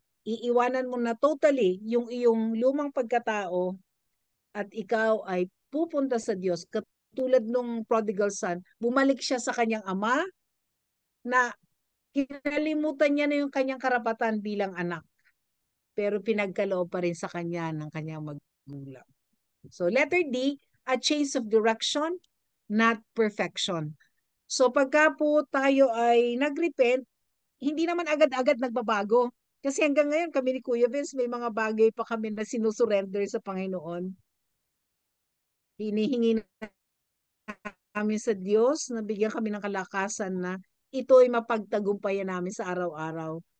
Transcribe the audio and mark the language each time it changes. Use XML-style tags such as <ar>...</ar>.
<tl>iiwanan mo na totally yung iyong lumang pagkatao at ikaw ay pupunta sa Diyos. Katulad nung prodigal son, bumalik siya sa kanyang ama na kinalimutan niya na yung kanyang karapatan bilang anak. Pero pinagkaloob pa rin sa kanya ng kanyang magulang.</tl> <en>So letter D, a change of direction, not perfection.</en> <tl>So pagka po tayo ay nag-repent, hindi naman agad-agad nagbabago. Kasi hanggang ngayon kami ni Kuya Vince, may mga bagay pa kami na sinusurrender sa Panginoon. Hinihingi namin sa Diyos na bigyan kami ng kalakasan na ito ay mapagtagumpayan namin sa araw-araw.</tl>